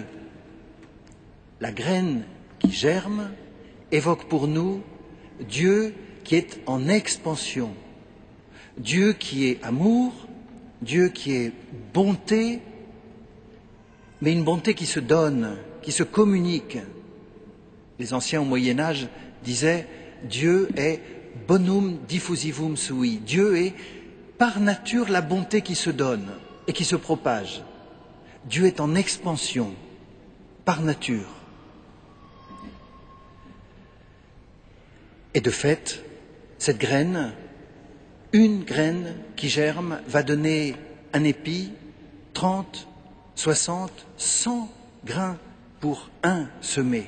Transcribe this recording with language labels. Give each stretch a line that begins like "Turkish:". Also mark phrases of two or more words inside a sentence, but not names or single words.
French: La graine qui germe évoque pour nous Dieu qui est en expansion, Dieu qui est amour, Dieu qui est bonté, mais une bonté qui se donne, qui se communique. Les anciens au Moyen-Âge disaient Dieu est
Latin: bonum diffusivum sui.
French: Dieu est par nature la bonté qui se donne et qui se propage. Dieu est en expansion par nature. Et de fait, cette graine, une graine qui germe, va donner un épi, 30, 60, 100 grains pour un semé.